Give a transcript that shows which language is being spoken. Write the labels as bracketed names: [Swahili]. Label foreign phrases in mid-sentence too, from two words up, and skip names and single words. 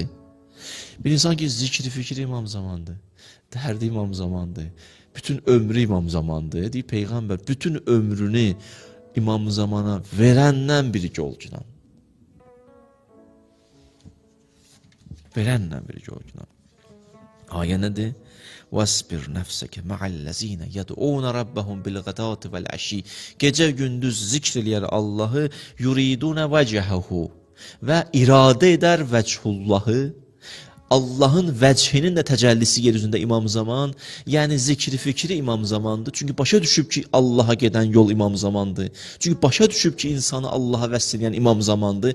[Azerbaijani] Bir insan ki, zikri, fikri İmam Zamandır, dərdi İmam Zamandır, bütün ömrü İmam Zamandır, deyib Peyğəmbər, bütün ömrünü İmam Zamana verəndən bir yol günan. Verəndən bir yol günan. Ayə nədir? [Arabic] وَاسْبِرْ نَفْسَكَ مَعَ الَّذ۪ينَ يَدْعُونَ رَبَّهُمْ بِالْغَدَاتِ وَالْعَشِيِّ. [Azerbaijani] Gecə gündüz zikr eləyər Allahı, [Arabic] يريدون وجهه [Azerbaijani] və iradə edər vəchullahı. Allahın vəchinin də təcəllisi yeryüzündə İmam Zaman, yəni zikri fikri İmam Zamandır. Çünki başa düşüb ki, Allaha gedən yol İmam Zamandır. Çünki başa düşüb ki, insanı Allaha vəsl edən İmam Zamandır.